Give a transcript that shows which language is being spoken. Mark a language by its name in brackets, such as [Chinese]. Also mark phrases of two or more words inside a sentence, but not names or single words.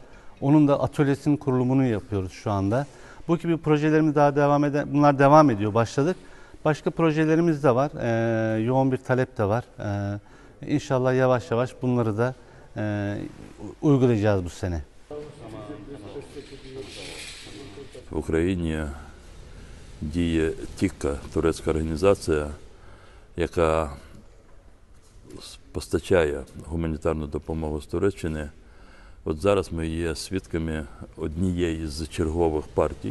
[Turkish] Onun da atölyesinin kurulumunu yapıyoruz şu anda. Bu gibi projelerimiz bunlar devam ediyor. Başladık. Başka projelerimiz de var. Yoğun bir talep de var. İnşallah yavaş yavaş bunları da uygulayacağız bu sene. [Ukrainian] В Україні діє ТІККА, турецька організація, яка постачає гуманітарну допомогу з Туреччини. От зараз ми є свідками однієї з чергових партій.